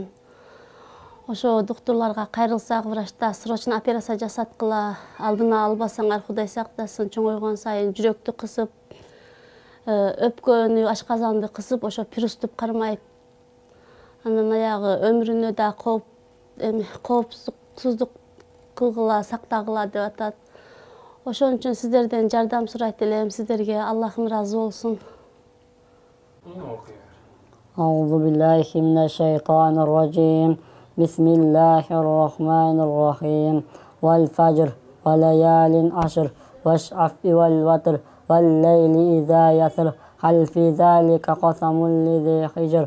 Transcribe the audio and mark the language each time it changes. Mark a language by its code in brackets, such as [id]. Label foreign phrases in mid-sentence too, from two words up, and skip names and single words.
[ky] Ошо докторлорго кайрылсак, врачта [ru] срочно операция [ky] жасаткыла, алдына албасаңар Кудай сактасын, чоңойгон сайын жүрөктү кысып, өпкөнү, ашказанды кысып, ошо приступ кармайт. Анан аягы өмүрүнө да коопсуздук кылгыла, сактагыла деп атат. Ошон үчүн сиздерден жардам сурайт элем, сиздерге Аллахым разы болсун. [ar] أعوذ بالله من الشيطان الرجيم. بسم الله الرحمن الرحيم. والفجر وليال عشر والشفع والوتر والليل إذا يسر هل في ذلك قسم لذي حجر.